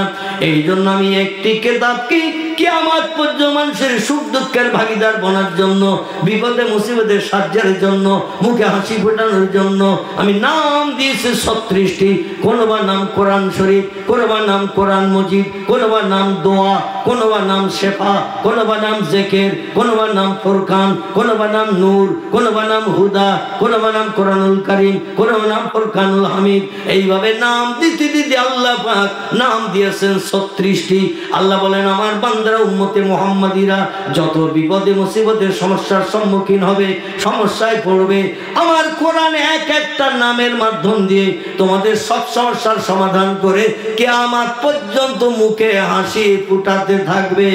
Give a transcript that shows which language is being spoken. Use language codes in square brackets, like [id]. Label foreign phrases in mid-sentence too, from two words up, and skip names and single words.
[bn] এই জন্য আমি একটি কিতাবকে কিয়ামত পর্যন্ত মানুষের সুখ দুঃখের ভাগিদার বনার জন্য, বিপদে মুসিবতের সাহায্যের জন্য, মুখে হাসি ফোটানোর জন্য আমি নাম দিয়েছি 36টি। কোনোবা নাম কোরআন শরীফ, কোনোবা নাম কোরআন মজিদ, কোনোবা নাম দোয়া, কোনোবা নাম শেফা, কোনোবা নাম জেকের, কোনোবা নাম ফুরকান, কোনোবা নাম নূর, কোনোবা নাম হুদা, কোনোবা নাম কোরআনুল কারীম, কোনোবা নাম ফুরকানুল হামিদ। এই এইভাবে নাম দিতে দিতে আল্লাহ পাক নাম দিয়েছেন 36টি। আল্লাহ বলেন আমার বান্দারা উম্মতে মুহাম্মাদিরা যত বিপদে মুসিবতের সমস্যার সম্মুখীন হবে, সমস্যায় পড়বে, আমার কোরআন এক একটা নামের মাধ্যম দিয়ে তোমাদের সব সমস্যার সমাধান করে কিয়ামত পর্যন্ত মুখে হাসি ফুটাতে থাকবে।